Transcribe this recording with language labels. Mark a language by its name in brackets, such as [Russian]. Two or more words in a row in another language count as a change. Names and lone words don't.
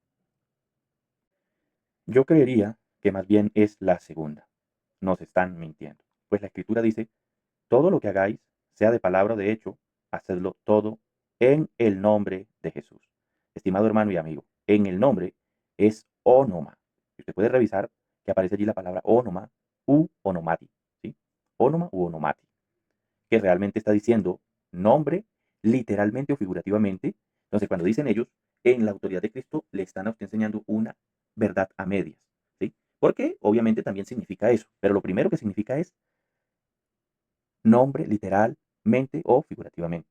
[Spanish] Yo creería que más bien es la segunda. Nos están mintiendo. Pues la Escritura dice, todo lo que hagáis, sea de palabra o de hecho, hacedlo todo en el nombre de Jesús. Estimado hermano y amigo, en el nombre es onoma. Usted puede revisar que aparece allí la palabra onoma u onomati. ¿Sí? [Greek] Onoma u onomati. [Spanish] Que realmente está diciendo nombre, literalmente o figurativamente. Entonces, cuando dicen ellos, en la autoridad de Cristo, le están a usted enseñando una verdad a medias. ¿Sí? Porque obviamente también significa eso. Pero lo primero que significa es nombre, literalmente o figurativamente.